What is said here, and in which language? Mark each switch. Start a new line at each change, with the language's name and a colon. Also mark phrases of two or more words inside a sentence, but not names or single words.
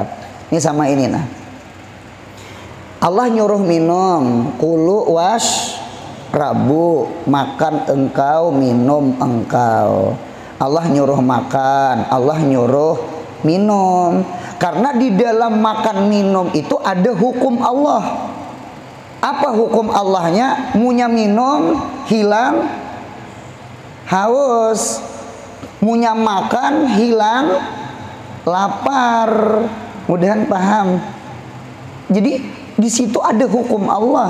Banjar: Ini sama ini nah, Allah nyuruh minum,
Arabic: كلوا واشربوا,
Banjar: makan engkau, minum engkau. Allah nyuruh makan, Allah nyuruh minum. Karena di dalam makan minum itu ada hukum Allah. Apa hukum Allahnya? Munya minum hilang haus, munya makan hilang lapar. Mudahan paham. Jadi di situ ada hukum Allah.